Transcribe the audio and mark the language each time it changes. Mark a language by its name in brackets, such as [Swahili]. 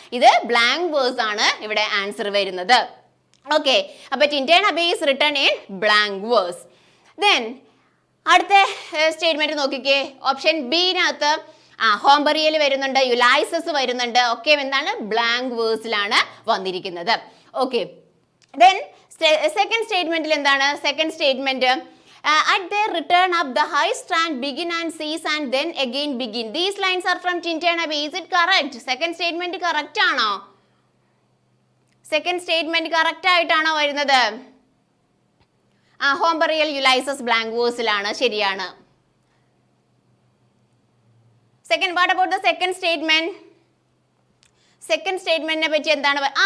[Malayalam] ഇത് blank verse ആണ് ഇവിടെ ആൻസർ വരുന്നത്. ഓക്കെ, അപ്പൊ [English] Tintern Abbey is written in blank verse. [Malayalam] Then അടുത്ത സ്റ്റേറ്റ്മെന്റ് നോക്കിക്കേ, ഓപ്ഷൻ ബിനകത്ത് ഹോം ബറിയൽ വരുന്നുണ്ട്, യുലൈസസ് വരുന്നുണ്ട്, ഒക്കെ എന്താണ് ബ്ലാങ്ക് വേഴ്സിലാണ് വന്നിരിക്കുന്നത്. ഓക്കെ, ദെൻ സെക്കൻഡ് സ്റ്റേറ്റ്മെന്റിൽ എന്താണ്? [English] Second statement at their return up the high strand begin and cease and then again begin. These lines are from Tintin Abbey. Is it correct? Second statement correct [Malayalam] ആണോ? Second statement correct ആയിട്ടാണോ വരുന്നത്? Home burial യുലൈസസ് blank വേഴ്സിലാണ്, ശരിയാണ്. Second, [English] What about the second statement? [Malayalam] Second സ്റ്റേറ്റ്മെന്റിനെ പറ്റി എന്താണ്?